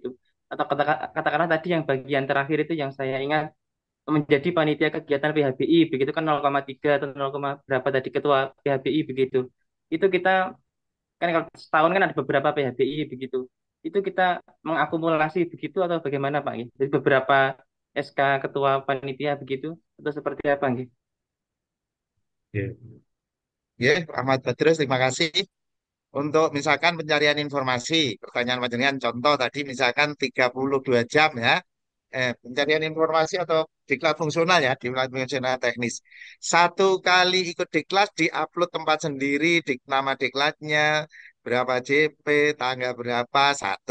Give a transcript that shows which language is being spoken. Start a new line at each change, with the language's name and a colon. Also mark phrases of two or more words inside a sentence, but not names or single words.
Indonesian: Atau katakanlah tadi yang bagian terakhir itu yang saya ingat, menjadi panitia kegiatan PHBI, begitu kan 0,3 atau 0, berapa tadi ketua PHBI, begitu. Itu kita, kan kalau setahun kan ada beberapa PHBI, begitu. Itu kita mengakumulasi begitu atau bagaimana Pak?
Javanese: Nggih?
Indonesian: Jadi beberapa SK ketua panitia begitu, atau seperti apa?
Javanese: Nggih? Nggih. Nggih, Ahmad Badrus,
Indonesian: terima kasih. Untuk misalkan pencarian informasi, pertanyaan panjenengan contoh tadi misalkan 32 jam ya. Pencarian informasi atau diklat fungsional ya, diklat fungsional teknis. Satu kali ikut diklat diupload tempat sendiri, nama diklatnya, berapa JP, tanggal berapa, satu.